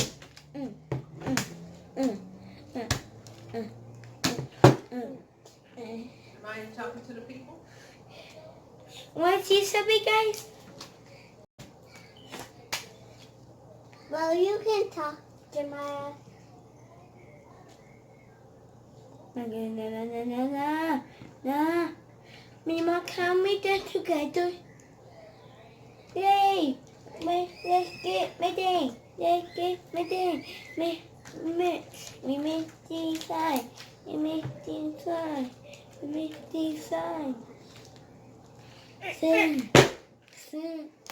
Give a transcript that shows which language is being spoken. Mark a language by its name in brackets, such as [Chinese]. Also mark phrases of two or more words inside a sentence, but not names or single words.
[English] Am I talking to the people? Want to see something, guys? Well, you can talk, Jeremiah. Na na na na na na na. Na. Mima, can we get together? Yay! Let's get my thing. Let's get my thing. We make the sign. We make the sign. We make the sign. Sing. Sing.